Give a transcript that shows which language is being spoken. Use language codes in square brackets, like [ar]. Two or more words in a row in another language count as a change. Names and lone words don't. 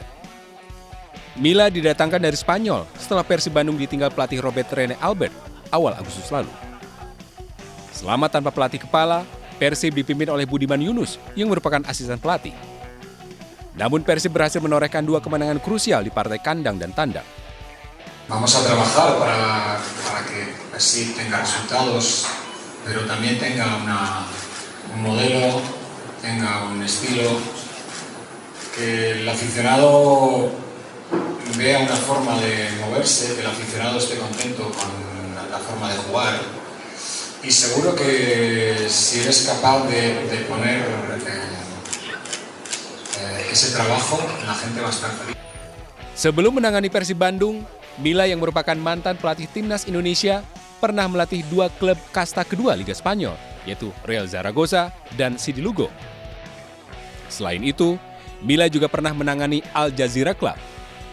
[id] Milla didatangkan dari Spanyol setelah Persib Bandung ditinggal pelatih Robert Rene Albert awal Agustus lalu. Selama tanpa pelatih kepala, Persib dipimpin oleh Budiman Yunus yang merupakan asisten pelatih. Namun Persib berhasil menorehkan 2 kemenangan krusial di partai kandang dan tandang. [es] Vamos a trabajar para que Persib tenga resultados, pero también tenga un modelo, tenga un estilo, que el aficionado vea una forma de moverse, que el aficionado esté contento con la forma de jugar. Y seguro que si eres capaz de poner ese trabajo, la gente va a estar feliz. [id] Sebelum menangani Persib Bandung, Mila yang merupakan mantan pelatih timnas Indonesia pernah melatih 2 klub kasta kedua Liga Spanyol, yaitu Real Zaragoza dan Sidi Lugo. Selain itu, Mila juga pernah menangani Al Jazeera Club.